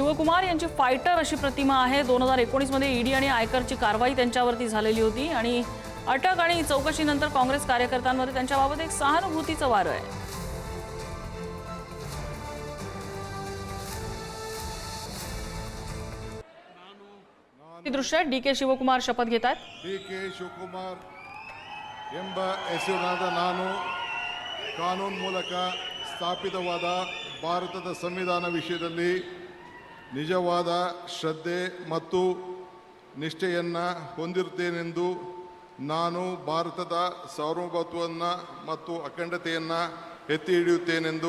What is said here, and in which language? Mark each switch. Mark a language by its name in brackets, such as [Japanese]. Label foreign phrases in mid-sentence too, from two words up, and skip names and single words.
[Marathi] शिवकुमार यांची फायटर अशी प्रतिमा आहे। 2019 मध्ये ईडी आणि आयकरची कारवाई त्यांच्यावरती झालेली होती आणि अटक आणि चौकशीनंतर काँग्रेस कार्यकर्त्यांमध्ये त्यांच्याबाबत एक सहानुभूतीचं वारं आहे। दृश्य डी.के. शिवकुमार शपथ घेतात। [Kannada] ಡಿ.ಕೆ. ಶಿವಕುಮಾರ್ ಎಂಬ ಹೆಸರಿನಾದ ನಾನು ಕಾನೂನು ಮೂಲಕ ಸ್ಥಾಪಿತವಾದ ಭಾರತದ ಸಂವಿಧಾನ ವಿಷಯದಲ್ಲಿ ನಿಜವಾದ ಶ್ರದ್ಧೆ ಮತ್ತು ನಿಷ್ಠೆಯನ್ನು ಹೊಂದಿರುತ್ತೇನೆಂದು ನಾನು ಭಾರತದ ಸಾರ್ವಭೌಮತ್ವವನ್ನು ಮತ್ತು ಅಖಂಡತೆಯನ್ನು ಎತ್ತಿ ಹಿಡಿಯುತ್ತೇನೆಂದು